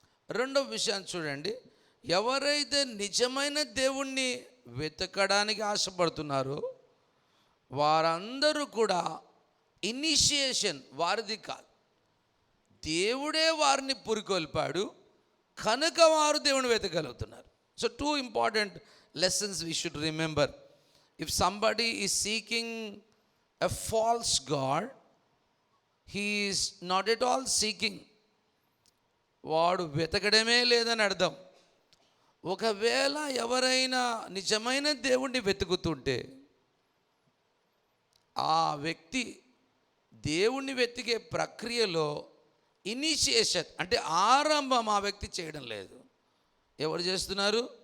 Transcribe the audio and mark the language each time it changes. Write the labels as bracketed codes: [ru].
[te] రెండవ విషయాన్ని చూడండి, ఎవరైతే నిజమైన దేవుణ్ణి వెతకడానికి ఆశపడుతున్నారో వారందరూ కూడా ఇనిషియేషన్ వారిది కాదు. దేవుడే వారిని పురికొల్పాడు కనుక వారు దేవుని వెతకగలుగుతున్నారు. [en] So 2 important lessons we should remember. If somebody is seeking a false god, he is not at all seeking. [te] వాడు వెతకడమే లేదని అర్థం. ఒకవేళ ఎవరైనా నిజమైన దేవుణ్ణి వెతుకుతుంటే ఆ వ్యక్తి దేవుణ్ణి వెతికే ప్రక్రియలో ఇనిషియేషన్ అంటే ఆరంభం ఆ వ్యక్తి చేయడం లేదు. ఎవరు చేస్తున్నారు?